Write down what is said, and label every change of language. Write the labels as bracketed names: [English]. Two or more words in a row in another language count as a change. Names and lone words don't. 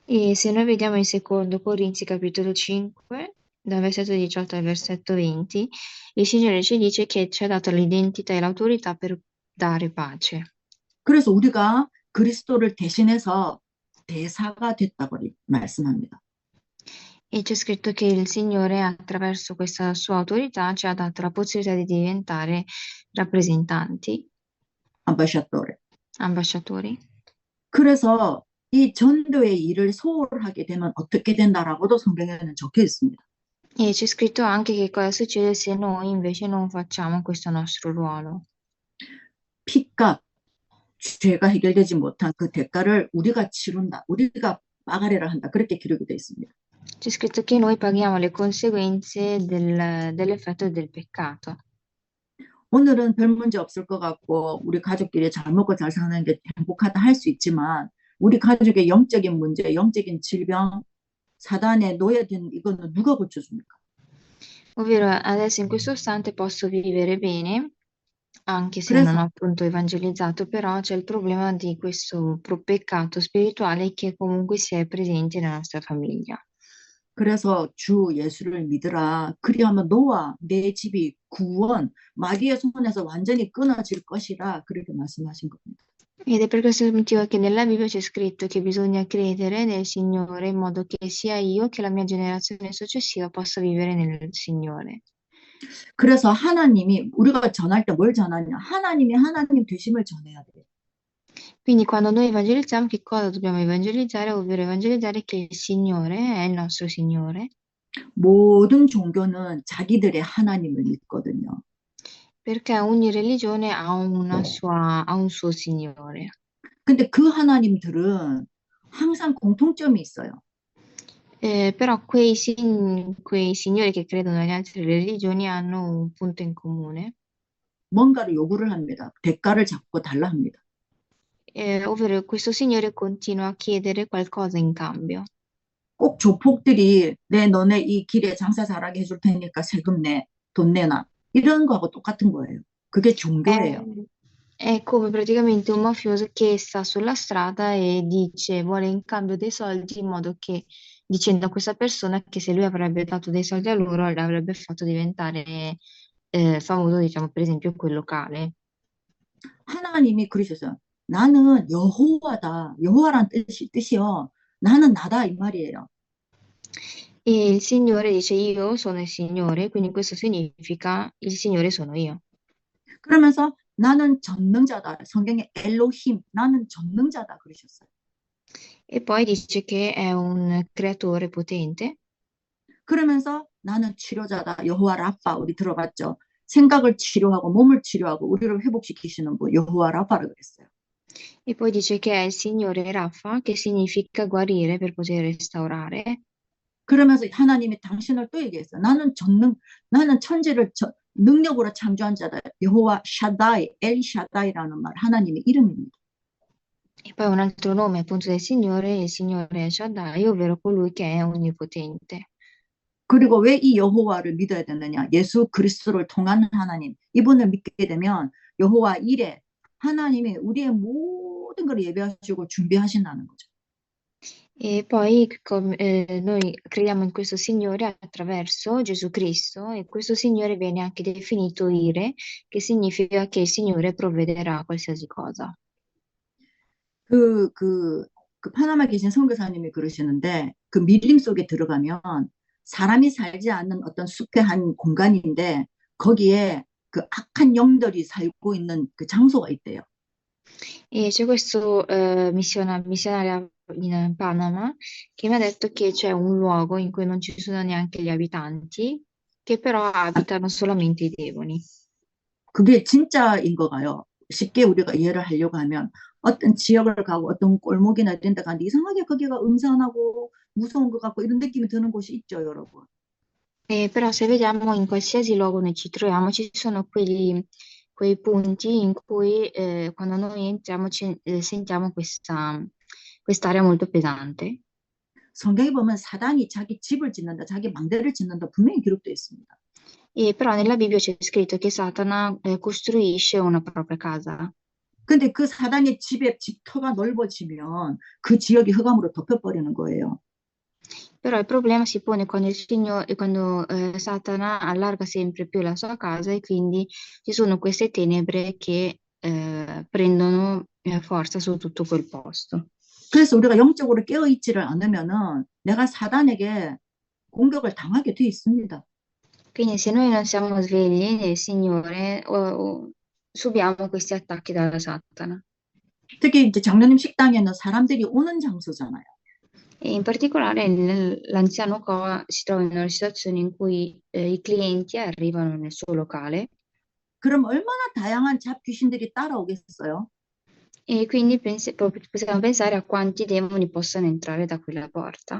[Italian] E se noi vediamo in secondo Corinzi capitolo 5, dal versetto 18 al versetto 20, il Signore ci dice che ci ha dato l'identità e l'autorità per dare pace. [Korean] 그래서 우리가 그리스도를 대신해서 대사가 됐다고 말씀합니다. [Italian] E c'è scritto che il Signore, attraverso questa sua autorità, ci ha dato la possibilità di diventare rappresentanti, 암바샤도레. ambasciatori. [Korean] 그래서 이 전도의 일을 소홀하게 되면 어떻게 된다라고도 성경에는 적혀 있습니다. [Italian] E c'è scritto anche che cosa succede se noi invece non facciamo questo nostro ruolo. [Korean] 피값, 죄가 해결되지 못한 그 대가를 우리가 치른다. 우리가 빠가리를 한다. 그렇게 기록이 되어 있습니다. [Italian] C'è scritto che noi paghiamo le conseguenze dell'effetto del peccato. [Korean] 오늘은 별 문제 없을 것 같고 우리 가족끼리 잘 먹고 잘 사는 게 행복하다 할 수 있지만 우리 가족의 영적인 문제, 영적인 질병, 사단에 노예된 이거는 누가 고쳐줍니까? [Italian] Ovvero, adesso in questo istante posso vivere bene, anche se non [Korean] 그래서 [Italian] ho appunto evangelizzato, però c'è il problema di questo peccato spirituale che comunque si è presente nella nostra famiglia. [Korean] 그래서 주 예수를 믿으라. 그리하면 너와 내 집이 구원, 마귀의 손에서 완전히 끊어질 것이다. 그렇게 말씀하신 겁니다. [Italian] Ed è per questo motivo che nella Bibbia c'è scritto che bisogna credere nel Signore in modo che sia io che la mia generazione successiva possa vivere nel Signore. [Korean] 그래서 하나님이 우리가 전할 때 뭘 전하냐? 하나님이 하나님 되심을 전해야 돼요. [Italian] Quindi quando noi evangelizziamo, che cosa dobbiamo evangelizzare? Ovvero evangelizzare che il Signore è il nostro Signore, [Korean] 모든 종교는 자기들의 하나님을 믿거든요. [Italian] perché ogni religione ha un suo Signore. [Korean] 근데 그 하나님들은 항상 공통점이 있어요. [Italian] Però quei signori che credono nelle altre religioni hanno un punto in comune, [Korean] 뭔가를 요구를 합니다. 대가를 잡고 달라 합니다. [Italian] ovvero questo signore continua a chiedere qualcosa in cambio. [Korean] 꼭 조폭들이 너네 이 길에 장사 잘하게 해줄 테니까 세금 내, 돈 내놔. 이런 거하고 똑같은 거예요. 그게 종교예요. [Italian] È come praticamente un mafioso che sta sulla strada e dice, vuole in cambio dei soldi in modo che, dicendo a questa persona che se lui avrebbe dato dei soldi a loro, l'avrebbe fatto diventare famoso, diciamo, per esempio, quel locale. [Korean] 하나님이 그러셨어요. 나는 여호와다. 여호와란 뜻이요. 나는 나다 이 말이에요. [Italian] E il Signore dice, io sono il Signore, quindi questo significa il Signore sono io. [Korean] 그러면서 나는 전능자다. 성경에 엘로힘, 나는 전능자다 그러셨어요. [Italian] E poi dice che è un creatore potente. [Korean] 그러면서 나는 치료자다. 여호와 라파 우리 들어봤죠. 생각을 치료하고 몸을 치료하고 우리를 회복시키시는 분 여호와 라파라 그랬어요. [Italian] E poi dice che è il Signore Rafa, che significa guarire per poter restaurare. [Korean] 그러면서 하나님이 당신을 또 얘기했어요. 나는 천지를 능력으로 창조한 자다. 여호와 샤다이, 엘 샤다이라는 말 하나님의 이름입니다. [Italian] E poi un altro nome appunto del Signore, il Signore è Shaddai, ovvero colui che è onnipotente. [Korean] 그리고 왜 이 여호와를 믿어야 되느냐? 예수 그리스도를 통한 하나님. 이분을 믿게 되면 여호와 일에 하나님이 우리의 모든 걸 예배하시고 준비하신다는 거죠. [Italian] E poi noi crediamo in questo Signore attraverso Gesù Cristo e questo Signore viene anche definito Ire, che significa che il Signore provvederà a qualsiasi cosa. [Korean] 그 파나마 계신 선교사님이 그러시는데 그 밀림 속에 들어가면 사람이 살지 않는 어떤 숲의 한 공간인데 거기에 그 악한 영들이 살고 있는 그 장소가 있대요. [Italian] E c'è questo missionario in Panama che mi ha detto che c'è un luogo in cui non ci sono neanche gli abitanti, che però abitano solamente i demoni. [Korean] 그게 진짜인 거 가요. 쉽게 우리가 이해를 하려고 하면 어떤 지역을 가고 어떤 골목이나 이런 데 가는데 이상하게 거기가 음산하고 무서운 것 같고 이런 느낌이 드는 곳이 있죠, 여러분. [Italian] Però se vediamo in qualsiasi luogo noi ci troviamo, ci sono quei punti in cui quando noi entriamo sentiamo quest'aria molto pesante. [Korean] 성경에 보면 사단이 자기 집을 짓는다, 자기 망대를 짓는다 분명히 기록되어 있습니다. [Italian] E però nella Bibbia c'è scritto che Satana costruisce una propria casa. [Korean] 근데 그 사단의 집의 집터가 넓어지면 그 지역이 흑암으로 덮여버리는 거예요. [Italian] Però il problema si pone quando, quando Satana allarga sempre più la sua casa e quindi ci sono queste tenebre che prendono forza su tutto quel posto. [Korean] 그래서 우리가 영적으로 깨어있지를 않으면은 내가 사단에게 공격을 당하게 돼 있습니다. [Italian] Quindi se noi non siamo svegli nel Signore, subiamo questi attacchi dalla Satana. [Korean] 특히 이제 장로님 식당에는 사람들이 오는 장소잖아요. [Italian] E in particolare l'anziano Koa si trova in una situazione in cui i clienti arrivano nel suo locale [Korean] 그럼 얼마나 다양한 잡귀신들이 따라오겠어요? [Italian] e quindi possiamo pensare a quanti demoni possano entrare da quella porta.